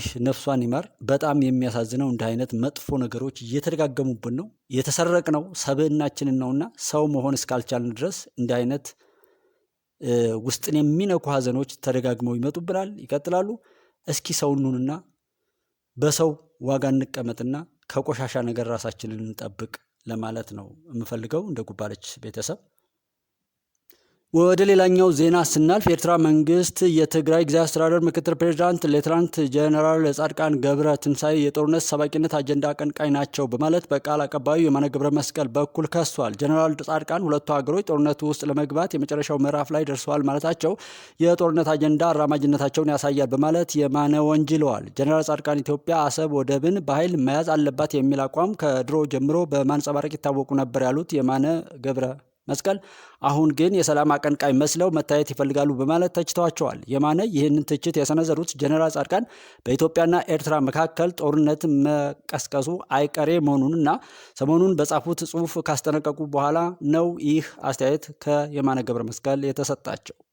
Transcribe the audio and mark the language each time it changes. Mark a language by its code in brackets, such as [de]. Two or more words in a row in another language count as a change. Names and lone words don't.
[am] ነፍሷን ይማር። በጣም የሚያሳዝነው እንዲህ አይነት መጥፎ ነገሮች እየተደጋገሙብን ነው። የተሰረቅነው ሰብዕናችንን ነውና ሰው መሆን እስካልቻልን ድረስ እንዲህ አይነት ውስጥን የሚነኩ ሀዘኖች ተደጋግመው ይመጡብናል፣ ይቀጥላሉ። እስኪ ሰው እንሁንና በሰው ዋጋ እንቀመጥና ከቆሻሻ ነገር ራሳችንን እንጠብቅ ለማለት ነው የምፈልገው እንደ ጉባለች ቤተሰብ። ወደ ሌላኛው ዜና ስናልፍ የኤርትራ መንግስት የትግራይ ጊዜያዊ አስተዳደር ምክትል ፕሬዚዳንት ሌተናንት ጀነራል ጻድቃን ገብረ ትንሳኤ የጦርነት ሰባቂነት አጀንዳ አቀንቃኝ ናቸው በማለት በቃል አቀባዩ የማነ ገብረ መስቀል በኩል ከሷል። ጀነራል ጻድቃን ሁለቱ ሀገሮች ጦርነቱ ውስጥ ለመግባት የመጨረሻው ምዕራፍ ላይ ደርሰዋል ማለታቸው የጦርነት አጀንዳ አራማጅነታቸውን ያሳያል በማለት የማነ ወንጅለዋል። ጀነራል ጻድቃን ኢትዮጵያ አሰብ ወደብን በኃይል መያዝ አለባት የሚል አቋም ከድሮ ጀምሮ በማንጸባረቅ ይታወቁ ነበር ያሉት የማነ ገብረ መስቀል አሁን ግን የሰላም አቀንቃኝ መስለው መታየት ይፈልጋሉ በማለት ተችተዋቸዋል። የማነ ይህንን ትችት የሰነዘሩት ጀነራል ጻድቃን በኢትዮጵያና ኤርትራ መካከል ጦርነት መቀስቀሱ አይቀሬ መሆኑንና ሰሞኑን በጻፉት ጽሑፍ ካስጠነቀቁ በኋላ ነው ይህ አስተያየት ከየማነ ገብረ መስቀል የተሰጣቸው።